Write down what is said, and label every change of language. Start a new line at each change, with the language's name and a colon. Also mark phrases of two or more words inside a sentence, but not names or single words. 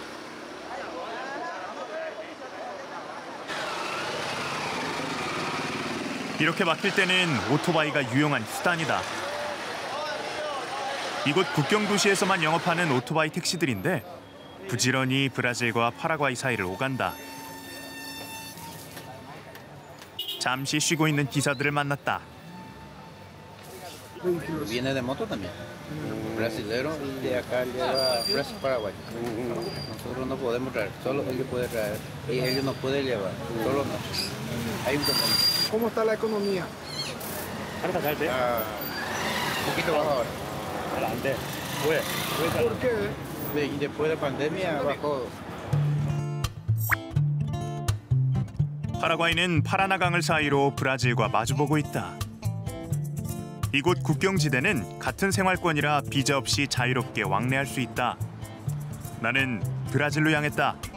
Korean: 이렇게 막힐 때는 오토바이가 유용한 수단이다. 이곳 국경 도시에서만 영업하는 오토바이 택시들인데 부지런히 브라질과 파라과이 사이를 오간다. 잠시 쉬고 있는 기사들을 만났다.
Spanish: Viene de moto también. Brasilero y de acá lleva Brasil Paraguay. Nosotros no podemos traer, solo ellos pueden traer y ellos no pueden llevar, solo no. Hay un compromiso. ¿Cómo está la economía? Un poquito bajo ahora. ¿Por qué? Y después de pandemia bajó.
Korean: 파라과이는 파라나강을 사이로 브라질과 마주보고 있다. 이곳 국경지대는 같은 생활권이라 비자 없이 자유롭게 왕래할 수 있다. 나는 브라질로 향했다.